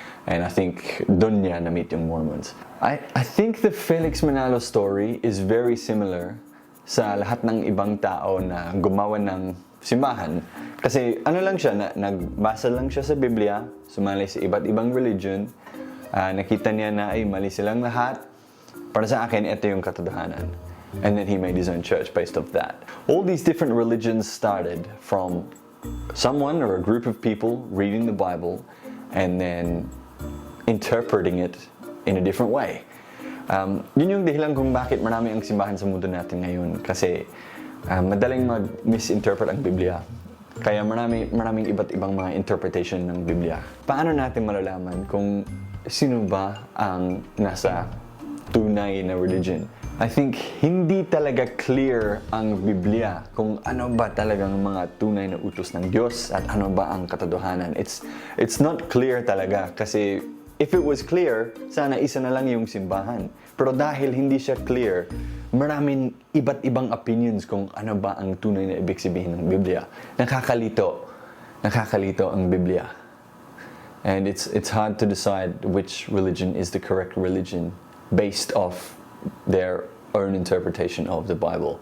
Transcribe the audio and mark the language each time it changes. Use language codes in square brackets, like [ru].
[en] And I think [tl] doon niya na-meet yung Mormons. [en] I think the Felix Manalo story is very similar [tl] sa lahat ng ibang tao na gumawa ng simbahan. Kasi ano lang siya, nagbasa lang siya sa Biblia, sumali sa iba't ibang religion, nakita niya na ay mali silang lahat. Para sa akin, ito yung katotohanan. [en] And then he made his own church based off that. All these different religions started from someone or a group of people reading the Bible and then interpreting it in a different way. [tl] Yun yung dahilan kung bakit marami ang simbahan sa mundo natin ngayon. Kasi madaling mag-misinterpret ang Biblia. Kaya maraming iba't ibang mga interpretation ng Biblia. Paano natin malalaman kung sino ba ang nasa tunay na religion? [en] I think [tl] hindi talaga clear ang Biblia kung ano ba talagang mga tunay na utos ng Diyos at ano ba ang katotohanan. [en] It's not clear [tl] talaga kasi [en] if it was clear, [tl] sana isa na lang yung simbahan. Pero dahil hindi siya clear, maraming iba't ibang opinions kung ano ba ang tunay na ibig sabihin ng Biblia. Nakakalito ang Biblia. [en] And it's hard to decide which religion is the correct religion based off their own interpretation of the Bible.